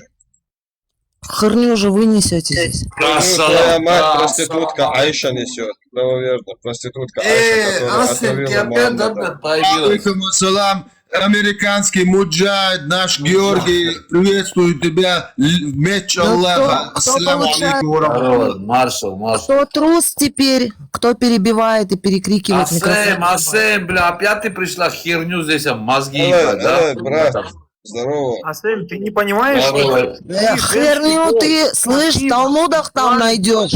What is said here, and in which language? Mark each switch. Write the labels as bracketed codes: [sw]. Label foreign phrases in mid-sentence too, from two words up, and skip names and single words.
[ru] Херню же вы несете здесь. Твоя мать проститутка Айша несет. Правоверно, проститутка Айша, которая отравила Мухаммада. американский муджахид, наш Георгий, приветствую тебя. Меч Ну, Аллаха. кто Ассаляму получает? [ar] عليكم ورحمة الله. [ru] Маршал. Кто трус теперь? Кто перебивает и перекрикивает микрофон? Асем, бля, опять ты пришла херню здесь, мозги, Давай, брат. Здорово. Асем, ты не понимаешь, Здорово. Херню ты, слышь, в Талмудах там найдешь.